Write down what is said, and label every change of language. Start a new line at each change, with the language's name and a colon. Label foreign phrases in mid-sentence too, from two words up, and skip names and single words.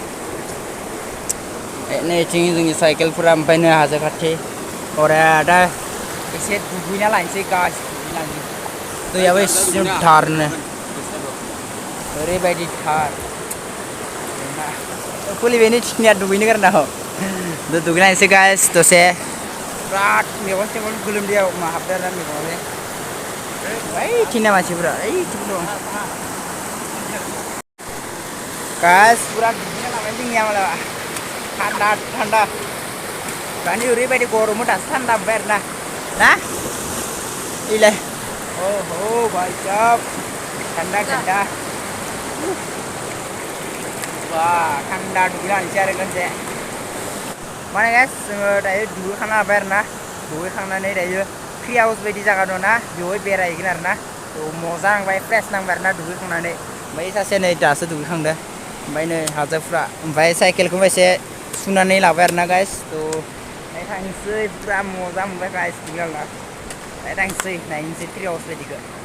Bodo: नैथिं जोंनि साइकेलफोरा ओमफ्राय नै हाजो खाथि ओरै दा एसे दुगैना लानोसै गाइस दुगैनानै दैयाबो एसे थारनो ओरैबायदि थार फुलिबेनि थिखिनिया दुगैनो गारना दुगैना लानोसै गाइस दसे बिराद मेगन सेगन गोलोमदैयाव हाबदों आरोना मेगनावहाय ओइथिंना मानसिफोरा ओइथिं दं गाइस पुरा दुगैना लाबाय जोंनिया मालाबा थान्दा दानि ओरैबायदि गरममोन दासो थान्दा मोनबाय आरोना ना इलाय
Hindi: भाई साहब ठंडा wah ठंडा
Bodo: दुगैना लानोसै आरो खनसे माने गाइस जोङो दायो दुगैखांना लाबाय आरोना दुगैखांनानै दायो
English: tree house
Bodo: बायदि जायगा दं ना बेवहाय बेरायहैगोन आरोना मजा नांबाय फ्रेस नांबाय आरोना दुगैखांनानै ओमफ्राय सासे नै दासो दुगैखांदों ओमफ्राय नै हाजोफ्रा ओमफ्राय साइकेलखौबो एसे सुनानै लाबाय आरोना गाइस तो थांसै पुरा मजा मोनबाय गाइस दुगैखांना थांसै नायनोसै
English: tree house
Bodo: बायदिखौ